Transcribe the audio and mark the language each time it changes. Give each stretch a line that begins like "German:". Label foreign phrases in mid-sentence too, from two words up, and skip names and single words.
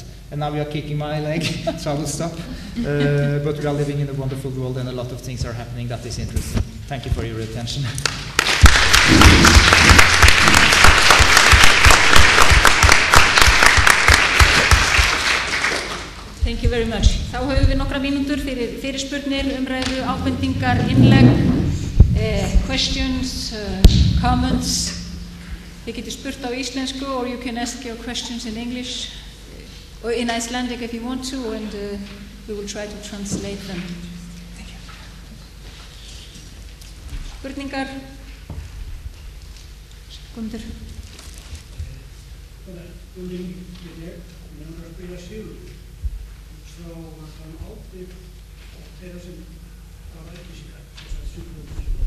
English: And now we are kicking my leg, so I will stop. But we are living in a wonderful world, and a lot of things are happening that is interesting. Thank you for your attention. Thank you very much.
Icelandic: Þá höfum við nokkra mínútur fyrir fyrirspurnir, umræðu, ábendingar, innlegg,
English: questions, comments.
Icelandic: Þið getið spurt á íslensku,
English: or you can ask your questions in English, or in Icelandic if you want to, and we will try to translate them. Thank you.
Icelandic: Spurningar? Guðmundur. Frá ábyrgð þeirra sem hafa upplýsingar, þessar sjúkrahúsupplýsingar.